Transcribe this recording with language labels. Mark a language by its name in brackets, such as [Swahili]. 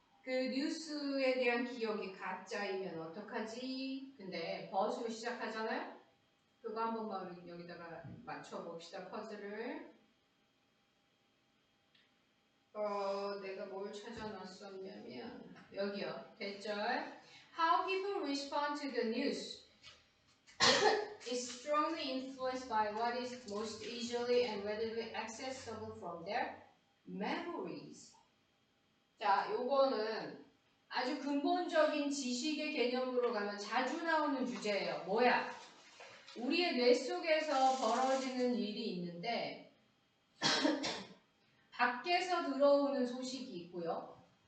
[Korean] 그 뉴스에 대한 기억이 가짜이면 어떡하지? 근데 벗으로 시작하잖아요? 그거 한 번만 우리 여기다가 맞춰봅시다. 퍼즐을. 내가 뭘 찾아놨었냐면 여기요. 대절. [English] How people respond to the news is strongly influenced by what is most easily and readily accessible from their memories. [Korean] 자, 요거는 아주 근본적인 지식의 개념으로 가면 자주 나오는 주제예요. 뭐야? 우리의 뇌 속에서 벌어지는 일이 있는데 밖에서 들어오는 소식이 있고요.